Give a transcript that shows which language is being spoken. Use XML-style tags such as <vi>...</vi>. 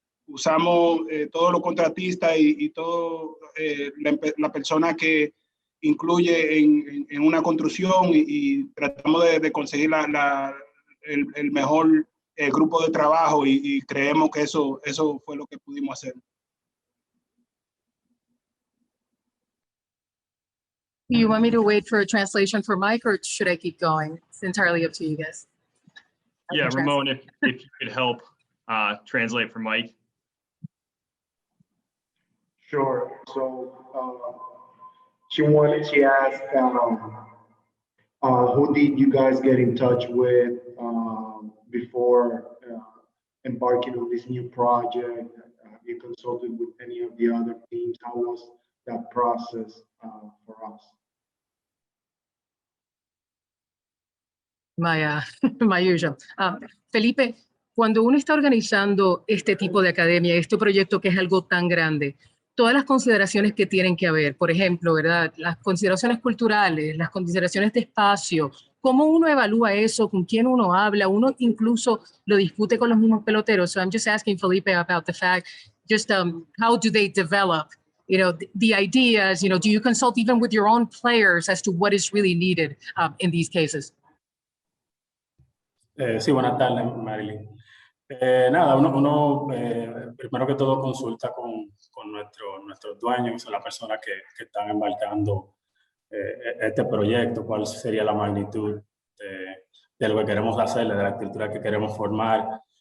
<es>usamos todos los contratistas y todo la persona que incluye en una construcción y tratamos de conseguir el mejor grupo de trabajo y creemos que eso fue lo que pudimos hacer.</es> <en>Do you want me to wait for a translation for Mike, or should I keep going? It's entirely up to you guys. Yeah, Ramon, if you could help translate for Mike. Sure. So she asked, who did you guys get in touch with before embarking on this new project? Have you consulted with any of the other teams? How was that process for us? My usual.</en> <es>Felipe, cuando uno está organizando este tipo de academia, este proyecto que es algo tan grande, todas las consideraciones que tienen que haber, por ejemplo, ¿verdad? Las consideraciones culturales, las consideraciones de espacio, cómo uno evalúa eso, con quién uno habla, uno incluso lo discute con los mismos peloteros.</es> <en>So I'm just asking Felipe about the fact, just how do they develop, you know, the ideas, you know, do you consult even with your own players as to what is really needed in these cases?</en> <es>Sí, buenas tardes, Marilyn. Nada, uno primero que todo consulta con nuestros dueños, que son las personas que están embarcando este proyecto, cuál sería la magnitud de lo que queremos hacer, de la estructura que queremos formar.</es>